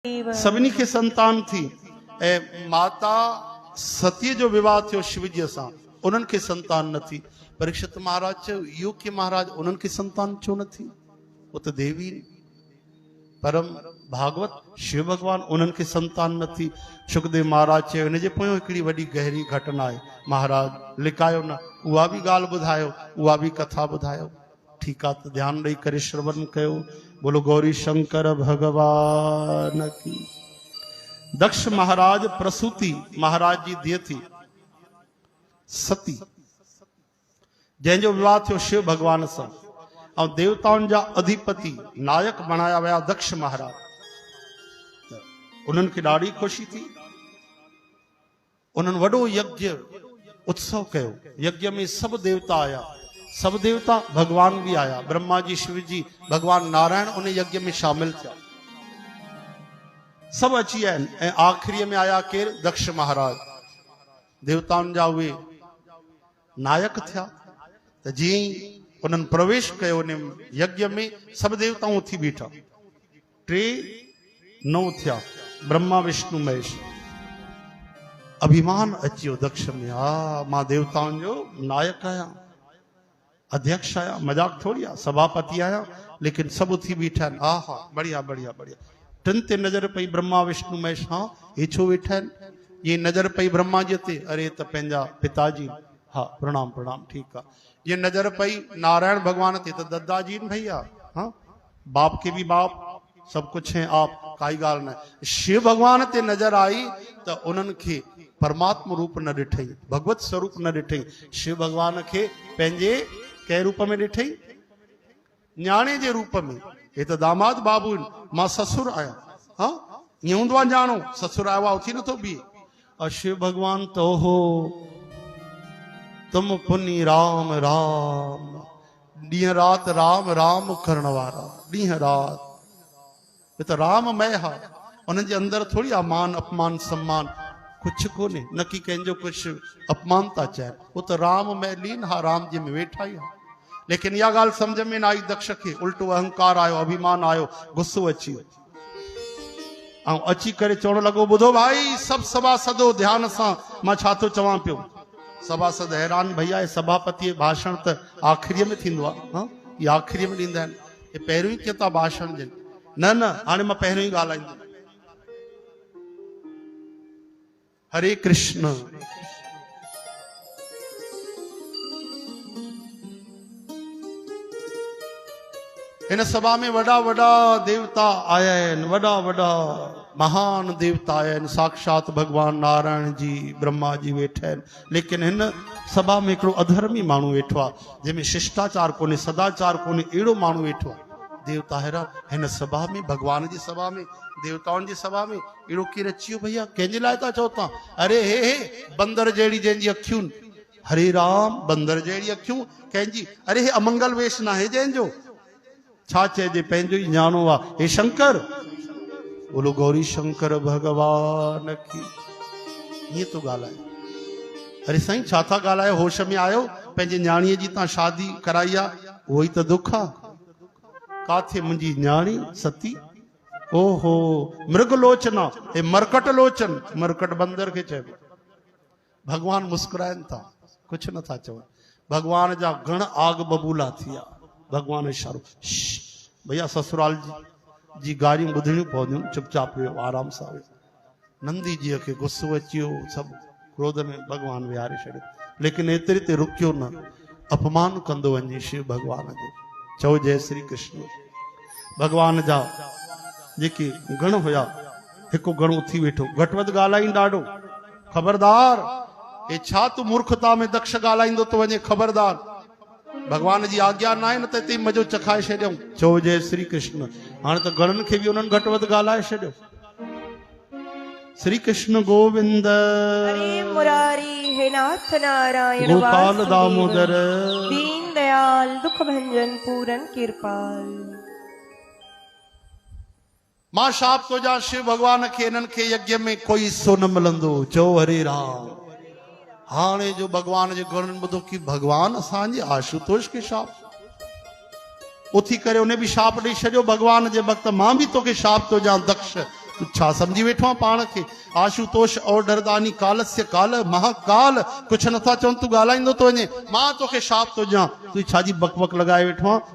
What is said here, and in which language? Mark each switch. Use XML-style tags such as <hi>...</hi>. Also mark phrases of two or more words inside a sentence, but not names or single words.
<sd>सभिनी खे संतान थी ऐं माता सतीअ जो विवाह थियो शिवजीअ सां, उन्हनि खे संतान न थी। परीक्षित महाराज चयो इहो कि महाराज उन्हनि खे संतान छो न थी, वो त देवी परम भागवत शिव भगवान, उन्हनि खे संतान न थी। सुखदेव महाराज चयो हिन जे पोयों हिकिड़ी वॾी गहरी घटना आहे महाराज, लिकायो न, उहा बि ॻाल्हि ॿुधायो, उहा बि कथा ॿुधायो। ठीकु आहे त ध्यानु ॾेई करे श्रवण कयो।</sd> <hi>बोलो गौरी शंकर भगवान की।</hi> <sd>दक्ष महाराज प्रसूति महाराज जी धीअ थी सती, जंहिंजो विवाह थियो शिव भगवान सां, ऐं देवताउनि जा अधिपति नायक बणाया विया दक्ष महाराज। उन्हनि खे ॾाढी ख़ुशी थी, उन्हनि वॾो यज्ञ उत्सव कयो। यज्ञ में सभु देवता आया,</sd> <hi>सब देवता भगवान भी आया,</hi> <sd>ब्रह्मा जी, शिव जी, भगवान नारायण उन यज्ञ में शामिल थिया, सब अची आहिनि। ऐं आख़िरीअ में आया केर, दक्ष महाराज, देवताउनि जा उहे नायक थिया। त जीअं ई उन्हनि प्रवेश कयो उन यज्ञ में, सब देवताऊं उथी बीठा, 3 9 थिया, ब्रह्मा विष्णु महेश। अभिमान अची वियो दक्ष में, हा मां देवताउनि जो नायक आहियां, अध्यक्ष आया, मजाक थोड़ी आ, सभापति आया, लेकिन सब उथी बीठा आहिनि। हा हा बढ़िया बढ़िया बढ़िया। टिन ते नज़र पई ब्रह्मा विष्णु महेश, हाँ ये छो वेठा आहिनि। ये नज़र पई ब्रह्मा जी ते, अरे त पंहिंजा पिताजी, हा प्रणाम प्रणाम, ठीकु आहे। ये नज़र पई नारायण भगवान ते, त दादाजी भैया, हाँ</sd> <hi>बाप के भी बाप, सब कुछ है आप,</hi> <sd>काई ॻाल्हि न। शिव भगवान ते नज़र आई त उन्हनि खे परमात्मा रूप न ॾिठई, भगवत स्वरूप न ॾिठई, शिव भगवान खे पंहिंजे कंहिं रूप में ॾिठई, न्याणे जे रूप में। हे त दामाद बाबू, मां ससुर आहियां, हाँ ईअं हूंदो आहे न्याणो, ससुर आयो आहे उथी नथो बीहे।</sd> <hi>और शिव भगवान तो हो तुम</hi> <sd>पुनी राम राम, ॾींहं राति राम राम करण वारा, ॾींहं राति। हे त राममय हा, उन्हनि जे अंदरि थोरी आहे मान अपमान सम्मान, कुछ कोन्हे, न कि कंहिंजो कुछ अपमान था चयनि,</sd> <hi>वो तो राम में लीन</hi> <sd>हा, राम जी में वेठा ही हा। लेकिन इहा ॻाल्हि समझ में न आई दक्ष खे, उल्टो अहंकार आयो, अभिमान आयो, गुस्सो अची वियो, ऐं अची करे चवण लॻो, ॿुधो भाई सभु सभासदो ध्यान सां, मां छा थो चवां पियो। सभासद हैरान, भैया हे सभापति भाषण त आख़िरीअ में थींदो आहे, हाँ ये आख़िरीअ में ॾींदा आहिनि, हे पहिरियों ई कीअं था भाषण ॾियनि। न न हाणे मां पहिरियों ई ॻाल्हाईंदुमि। हरे कृष्ण। इन सभा में वॾा वॾा देवता आया आहिनि, वॾा वॾा महान देवता आया आहिनि, साक्षात भगवान नारायण जी, ब्रह्मा जी वेठा आहिनि। लेकिन हिन सभा में हिकिड़ो अधर्मी माण्हू वेठो आहे, जंहिंमें शिष्टाचार कोन्हे, सदाचार कोन्हे, अहिड़ो माण्हू वेठो आहे। देवता हैरान, हिन सभा में, भगवान जी सभा में, देवताउनि जी सभा में अहिड़ो केरु अची वियो भैया, कंहिंजे लाइ था चओ तव्हां? अरे हे बंदर जहिड़ी जंहिंजी अखियूं, हरे राम, बंदर जहिड़ी अखियूं कंहिंजी, अरे हे अमंगल वेश न आहे जंहिंजो, छा चइजे, पंहिंजो ई न्याणो आहे।</sd> <hi>हे शंकर, बोलो गौरी शंकर भगवान की।</hi> <sd>ईअं तो ॻाल्हाए, अरे साईं छा था ॻाल्हायो, होश में आयो, पंहिंजे न्याणीअ जी तव्हां शादी कराई आहे, उहो ई त दुख आहे। काथे मुंहिंजी न्याणी सती, ओहो मृग लोचना, हे मरकट लोचन, मरकट बंदर खे चइबो। भगवान मुस्कुराइनि था, कुछ नथा चवनि। भगवान जा घण आग बबूला थिया, भगवान इशारो, भैया ससुराल जी ॻाल्हियूं ॿुधणियूं पवंदियूं, चुपचाप वियो, आराम सां वियो। नंदी जीअ खे गुस्सो अची वियो, सभु क्रोध में भगवान विहारे छॾियो, लेकिन एतिरे ते रुकियो न, अपमान कंदो वञे शिव भगवान जो। चओ जय श्री कृष्ण। भगवान जा जेके गण हुया, हिकु गण उथी वेठो, घटवध ॻाल्हाईं ॾाढो, ख़बरदार, हे छा तूं मूर्खता में दक्ष ॻाल्हाईंदो तो वञे, ख़बरदार, भगवान जी आज्ञा न आहे न त हिते मज़ो चखाए छॾियऊं। चओ जय श्री कृष्ण। हाणे त गणनि खे बि उन्हनि घटवध ॻाल्हाए छॾियो। श्री कृष्ण गोविंद, हरे मुरारी, हे नाथ नारायण, गोपाल दामोदर, दीन दयाल, दुख भंजन, पूरन कृपाल। मां शाप तो जा शिव भगवान खे, इन्हनि खे यज्ञ में कोई हिस्सो न मिलंदो। चओ हरे राम। हाणे जो भगवान जे गणनि ॿुधो कि भगवान असांजे आशुतोष खे शाप, उथी करे उन्हें भी शाप ॾेई छॾियो। भगवान जे भक्त, मां भी तोखे शाप तो जा दक्ष, तू छा समझी वेठो आहे पाण खे? आशुतोष औडरदानी कालस्य काल महाकाल कुछ नथा चवनि, तू ॻाल्हाईंदो तो वञे, मां तोखे शाप तो ॾियां, तू छाजी बक बक लगाए वेठो आहे?</sd>